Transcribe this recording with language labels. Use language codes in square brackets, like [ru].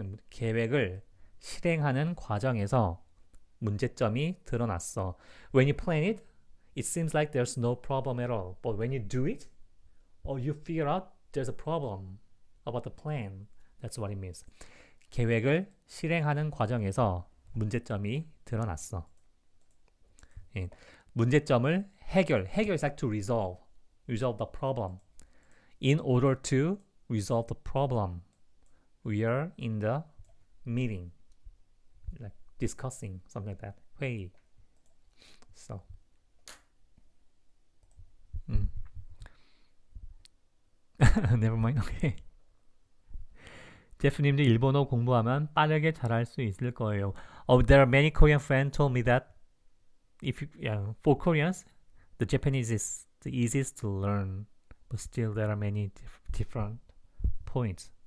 [ko] 계획을 실행하는 과정에서 문제점이 드러났어. [en] When you plan it, it seems like there's no problem at all. But when you do it, or you figure out there's a problem about the plan. That's what it means. 계획을 실행하는 과정에서 문제점이 드러났어. [ko] 예. 문제점을 해결 [en] is like to resolve the problem. In order to resolve the problem, we are in the meeting, like discussing, something like that. [ko] 회의. So. [en] Never mind. Okay. [ko] 제프님도 일본어 공부하면 빠르게 잘할 수 있을 거예요. [en] There are many Korean friends told me that for Koreans, the Japanese is the easiest to learn, but still there are many different points.